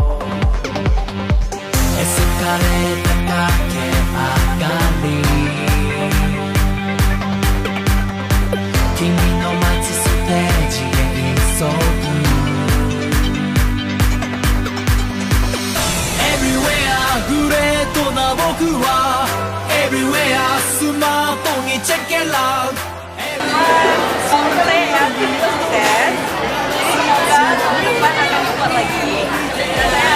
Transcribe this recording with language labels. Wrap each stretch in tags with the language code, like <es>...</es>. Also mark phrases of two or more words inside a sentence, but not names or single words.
<ja>エスカレーター駆け上がり、君の待つステージへ急ぐ。 Everywhere グレートな僕は Everywhere スマートにチェケラウト。</ja> <id>Semoga ya tim sukses. Semoga tahun depan akan kuat lagi dan</id>